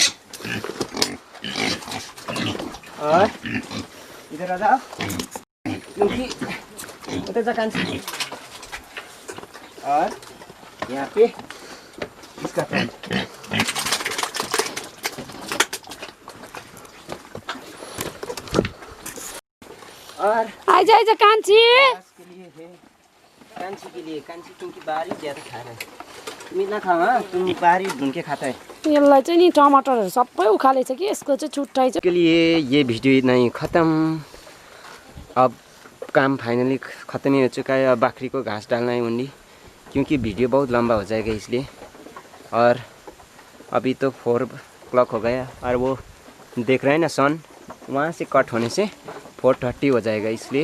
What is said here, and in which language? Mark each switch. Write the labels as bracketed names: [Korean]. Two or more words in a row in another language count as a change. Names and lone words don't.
[Hindi] और इधर आ जाओ क्योंकि उधर जा कांची। और यहाँ पे इसका टर्न, और [Nepali] आइजा आइजा कान्छी [Hindi] के लिए है कांची के लिए, कांची क्योंकि बाहरी ज़्यादा खा रहा है। तुम इतना खाओ, हाँ तुम बाहरी ढूंढ के खाता है। [Nepali] यसलाई चाहिँ नि टमाटरहरू सबै उखालेछ कि यसको चाहिँ छुट्टाइ चाहिँ [Hindi] के लिए ये वीडियो इतना ही ख़त्म। अब काम फाइनली ख़त्म ही हो चुका है। अब बकरी को घास डालना है ओनली, क्योंकि वीडियो बहुत लंबा हो जाएगा इसलिए। और अभी तो 4 o'clock हो गया और वो देख रहे हैं ना सन, वहाँ से कट होने से 4:30 हो जाएगा इसलिए।